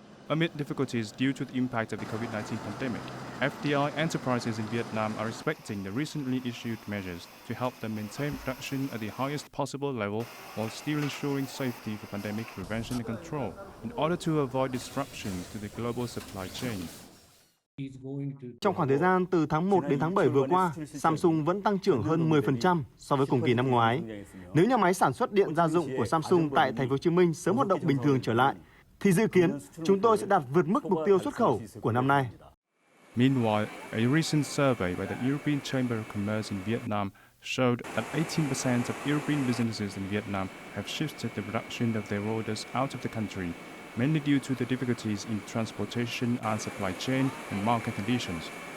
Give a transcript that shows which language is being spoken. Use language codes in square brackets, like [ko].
[en] Amid difficulties due to the impact of the COVID-19 pandemic, FDI enterprises in Vietnam are respecting the recently issued measures to help them maintain production at the highest possible level while still ensuring safety for pandemic prevention and control in order to avoid disruptions to the global supply chain. [vi] Trong khoảng thời gian từ tháng 1 đến tháng 7 vừa qua, Samsung vẫn tăng trưởng hơn 10% so với cùng kỳ năm ngoái. Nếu nhà máy sản xuất điện gia dụng của Samsung tại thành phố Hồ Chí Minh sớm hoạt động bình thường trở lại, thì dự kiến chúng tôi sẽ đạt vượt mức mục tiêu xuất khẩu của năm nay. [en] Meanwhile, a recent survey by the European Chamber of Commerce in Vietnam showed that 18% of European businesses in Vietnam have shifted the production of their orders out of the country, mainly due to the difficulties in transportation and supply chain and market conditions.